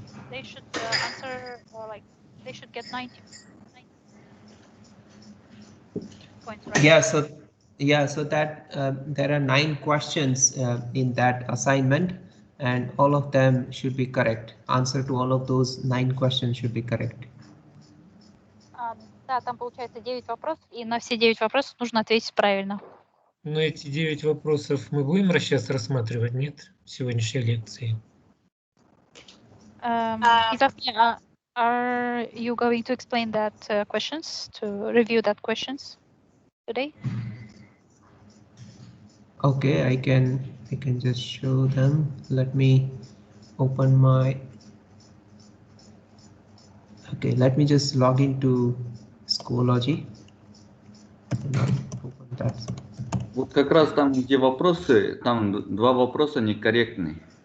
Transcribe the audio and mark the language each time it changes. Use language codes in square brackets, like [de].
[en] They should answer they should get 90 points, right? Yeah, so that there are 9 questions in that assignment, and all of them should be correct. Answer to all of those 9 questions should be correct. [ru] Да, там получается 9 вопросов, и на все 9 вопросов нужно ответить правильно. Но эти 9 вопросов мы будем сейчас рассматривать, нет, в сегодняшней лекции? [en] He's asking, are you going to explain that questions, to review that questions? today? Okay, I can just show them. Let me open my. Okay, let me just log into Schoology. Open that. [ru] Вот как раз там, где вопросы, там два вопроса некорректные.